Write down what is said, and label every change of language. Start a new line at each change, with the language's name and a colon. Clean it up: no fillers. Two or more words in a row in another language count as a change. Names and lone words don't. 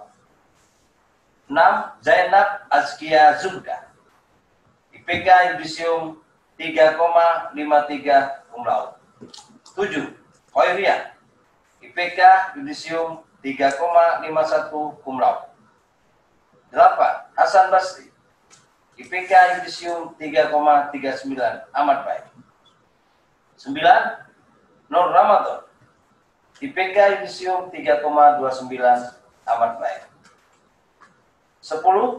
Indonesian: 6. Zainab Azkia Zulka, IPK Yudisium 3,53
Latin: cum laude.
Indonesian: 7. Khairiyah, IPK Yudisium 3,51
Latin: cum laude.
Indonesian: 8. Hasan Basri, IPK Yudisium 3,39 amat baik. 9. Nur Ramadan, IPK Yudisium 3,29 amat baik. 10.